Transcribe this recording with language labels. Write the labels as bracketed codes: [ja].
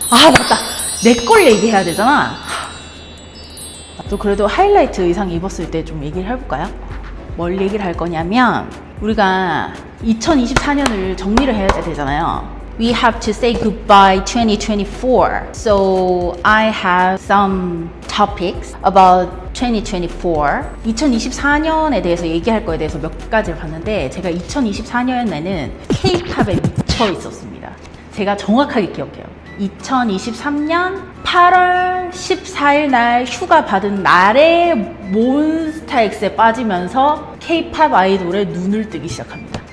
[ko] 아 맞다, 내 걸 얘기해야 되잖아. 또 그래도 하이라이트 의상 입었을 때 좀 얘기를 해볼까요? 뭘 얘기를 할 거냐면, 우리가 2024년을 정리를 해야 되잖아요. [en] We have to say goodbye 2024. So I have some topics about 2024. [ko] 2024년에 대해서 얘기할 거에 대해서 몇 가지를 봤는데, 제가 2024년에는 K-팝에 미쳐 있었습니다. 제가 정확하게 기억해요. 2023년 8월 14일 날 휴가 받은 날에 몬스타엑스에 빠지면서 K-팝 아이돌에 눈을 뜨기 시작합니다.